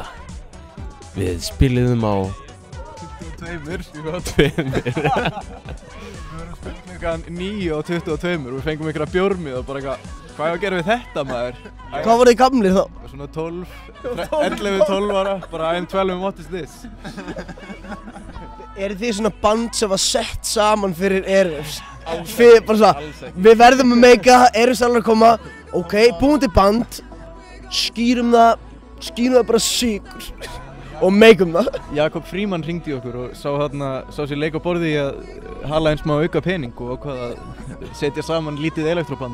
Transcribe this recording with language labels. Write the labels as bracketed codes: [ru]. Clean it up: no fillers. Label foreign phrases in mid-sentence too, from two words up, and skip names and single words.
[is] Við spiluðum á 22. Klukkan 9 og 22 og við fengum einhverja bjórmið og bara hvað að gera við þetta maður? Hvað voru þið gamlir þá? Svona 11-12 ára, bara [en] I'm 12 and what is this? [is] Eru þið svona band sem var sett saman fyrir Airwaves? Við verðum að meika, Airwaves alveg að koma, ok, búum til band, skýrum það bara Sigur og meikum það. Jakob Frímann hringdi í okkur og sá sér leik á borði í að hala einn smá auka pening og ákvað að setja saman lítið elektroband.